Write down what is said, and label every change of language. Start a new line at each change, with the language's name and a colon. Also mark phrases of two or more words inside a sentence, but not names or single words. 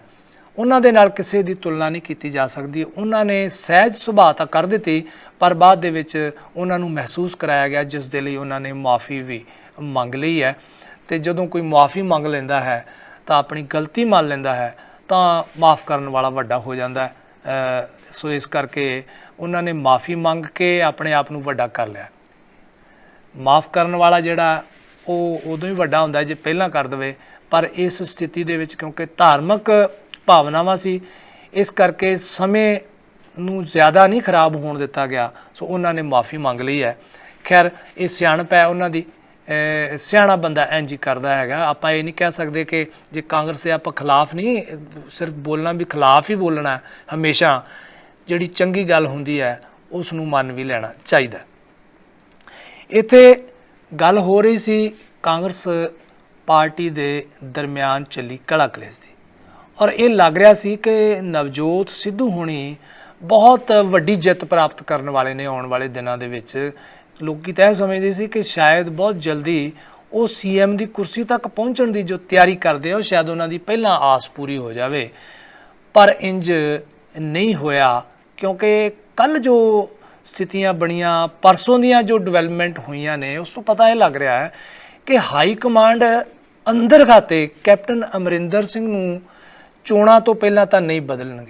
Punjabi: ਉਨ੍ਹਾਂ ਦੇ ਨਾਲ ਕਿਸੀ ਦੀ ਤੁਲਨਾ ਨਹੀਂ ਕੀ ਜਾ ਸਕਦੀ। ਉਨ੍ਹਾਂ ਨੇ ਸਹਿਜ ਸੁਭਾਅ ਤਾਂ ਕਰ ਦਿੱਤੀ ਪਰ ਬਾਅਦ ਦੇ ਵਿੱਚ ਉਨ੍ਹਾਂ ਨੂੰ ਮਹਿਸੂਸ ਕਰਾਇਆ ਗਿਆ ਜਿਸ ਦੇ ਲਈ ਉਨ੍ਹਾਂ ਨੇ ਮੁਆਫ਼ੀ ਭੀ ਮੰਗ ਲਈ ਹੈ ਤੇ ਜਦੋਂ ਕੋਈ ਮੁਆਫ਼ੀ ਮੰਗ ਲੈਂਦਾ ਹੈ ਤਾਂ ਆਪਣੀ ਗਲਤੀ ਮੰਨ ਲੈਂਦਾ ਹੈ ਤਾਂ ਮਾਫ਼ ਕਰਨ ਵਾਲਾ ਵੱਡਾ ਹੋ ਜਾਂਦਾ ਹੈ। ਸੋ ਇਸ ਕਰਕੇ ਉਨ੍ਹਾਂ ਨੇ ਮਾਫ਼ੀ ਮੰਗ ਕੇ ਆਪਣੇ ਆਪ ਨੂੰ ਵੱਡਾ ਕਰ ਲਿਆ। ਮਾਫ਼ ਕਰਨ ਵਾਲਾ ਜਿਹੜਾ ਉਹ ਉਦੋਂ ਹੀ ਵੱਡਾ ਹੁੰਦਾ ਜੇ ਪਹਿਲਾਂ ਕਰ ਦੇਵੇ, ਪਰ ਇਸ ਸਥਿਤੀ ਦੇ ਵਿੱਚ ਕਿਉਂਕਿ ਧਾਰਮਿਕ ਭਾਵਨਾਵਾਂ ਸੀ ਇਸ ਕਰਕੇ ਸਮੇਂ ਨੂੰ ਜ਼ਿਆਦਾ ਨਹੀਂ ਖਰਾਬ ਹੋਣ ਦਿੱਤਾ ਗਿਆ। ਸੋ ਉਹਨਾਂ ਨੇ ਮਾफ़ੀ ਮੰਗ ਲਈ ਹੈ। ਖੈਰ ਇਹ ਸਿਆਣਪ ਹੈ ਉਹਨਾਂ ਦੀ, ਸਿਆਣਾ ਬੰਦਾ ਇੰਝ ਹੀ ਕਰਦਾ ਹੈਗਾ। ਆਪਾਂ ਇਹ ਨਹੀਂ ਕਹਿ ਸਕਦੇ ਕਿ ਜੇ ਕਾਂਗਰਸ ਦੇ ਆਪਾਂ ਖਿਲਾਫ ਨਹੀਂ, ਸਿਰਫ ਬੋਲਣਾ ਵੀ ਖਿਲਾਫ ਹੀ ਬੋਲਣਾ। ਹਮੇਸ਼ਾ ਜਿਹੜੀ ਚੰਗੀ ਗੱਲ ਹੁੰਦੀ ਹੈ ਉਸ ਨੂੰ ਮੰਨ ਵੀ ਲੈਣਾ ਚਾਹੀਦਾ। ਇੱਥੇ ਗੱਲ ਹੋ ਰਹੀ ਸੀ ਕਾਂਗਰਸ ਪਾਰਟੀ ਦੇ ਦਰਮਿਆਨ ਚੱਲੀ ਕਲਾ ਕਲੇਸ਼ ਦੀ ਔਰ ਇਹ ਲੱਗ ਰਿਹਾ ਸੀ ਕਿ ਨਵਜੋਤ ਸਿੱਧੂ ਹੋਣੀ ਬਹੁਤ ਵੱਡੀ ਜਿੱਤ ਪ੍ਰਾਪਤ ਕਰਨੇ ਵਾਲੇ ਨੇ ਆਨੇ ਵਾਲੇ ਦਿਨੋਂ ਦੇ ਵਿੱਚ।
Hindi: लोग तय समझते सी कि शायद बहुत जल्दी वो CM की कुर्सी तक पहुँचने की जो तैयारी करते हैं शायद उन्हों की पहला आस पूरी हो जाए,
Punjabi: ਪਰ ਇੰਝ ਨਹੀਂ ਹੋਇਆ
Hindi: क्योंकि कल जो स्थितियां बनिया परसों दियां जो डिवेलपमेंट हुई ने उस तो पता यह लग रहा है कि हाई कमांड अंदर खाते कैप्टन अमरिंदर सिंह
Punjabi: ਨੂੰ ਚੋਣਾਂ ਤੋਂ ਪਹਿਲਾਂ ਤੋਂ ਨਹੀਂ ਬਦਲਣਗੇ।